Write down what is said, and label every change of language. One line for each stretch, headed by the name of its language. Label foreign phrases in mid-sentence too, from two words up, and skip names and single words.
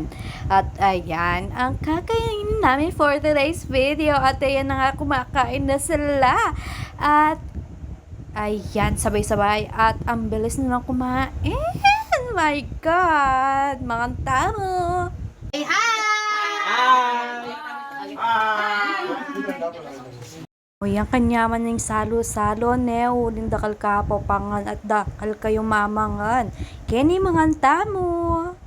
Filipino: At ayan ang kakainin namin
English: for today's video
Filipino: at ayan na nga kumakain na sila at ayan sabay-sabay at ang bilis nilang kumain.
English: My God!
Filipino: Mga tao!
Pampanga: Hey, o yan kanyaman ng salo-salo ne uling dakal kapo pangan at dakal kayo mamangan. Keni mga tamo.